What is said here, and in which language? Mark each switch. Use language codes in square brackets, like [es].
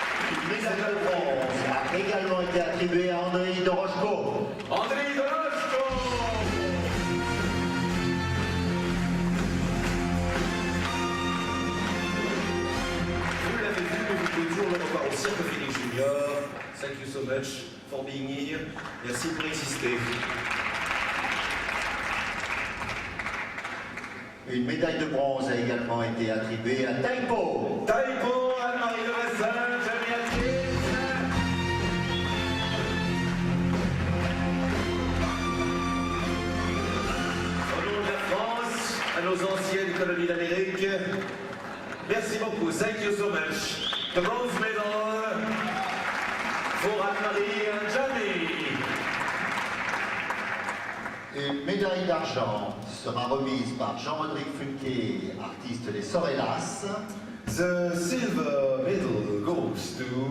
[fr] Une médaille de bronze a également été attribuée à Andrei Doroschko. Andrei Doroschko. Vous l'avez vu, mais vous pouvez toujours le revoir au Cirque Félix Junior. [en] Thank you so much for being here. [fr] Merci pour exister. Une médaille de bronze a également été attribuée à Taipo. Taipo, Anne-Marie Leressin, Jamie. Au nom de la France, à nos anciennes colonies d'Amérique, merci beaucoup. [en] Thank you so much. The bronze medal [fr] pour Anne-Marie et Jamie. Une médaille d'argent sera remise par Jean-Rodrigue Funke, artiste des Sorellas. [en] The silver medal goes to